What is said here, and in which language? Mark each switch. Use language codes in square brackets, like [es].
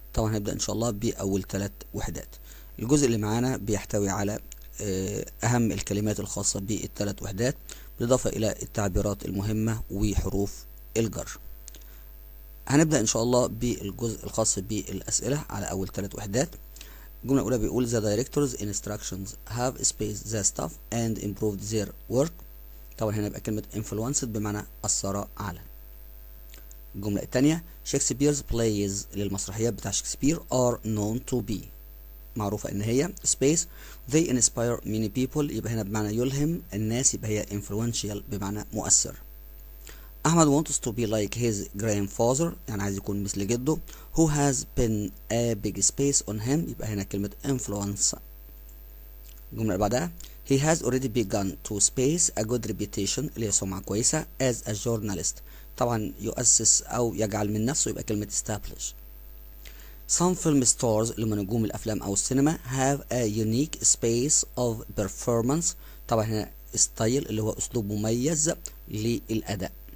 [ar] طبعا هنبدأ إن شاء الله بأول 3 وحدات. الجزء اللي معانا بيحتوي على أهم الكلمات الخاصة بالثلاث وحدات، بالإضافة إلى التعبيرات المهمة وحروف الجر. هنبدأ إن شاء الله بالجزء الخاص بالأسئلة على أول 3 وحدات. [en] الجملة الأولى بيقول The director's instructions have spaced the staff and improved their work. [ar] طبعا هنا يبقى كلمة influenced بمعنى أثر على. الجملة الثانية شكسبير's plays للمسرحيات بتاع شكسبير [en] are known to be، [ar] معروفة إن هي [en] space they inspire many people، [ar] يبقى هنا بمعنى يلهم الناس، يبقى هي influential بمعنى مؤثر. [en] أحمد wants to be like his grandfather، [ar] يعني عايز يكون مثل جده. [en] who has been a big space on him، يبقى هنا كلمة influence. [ar] الجملة اللي بعدها [en] he has already begun to space a good reputation، [ar] اللي هي سمعة كويسة [en] as a journalist، [ar] طبعا يؤسس أو يجعل من نفسه، يبقى كلمة establish. [en] some film stars [ar] اللي هم نجوم الأفلام أو السينما [en] have a unique space of performance، [ar] طبعا هنا ستايل اللي هو أسلوب مميز للأداء.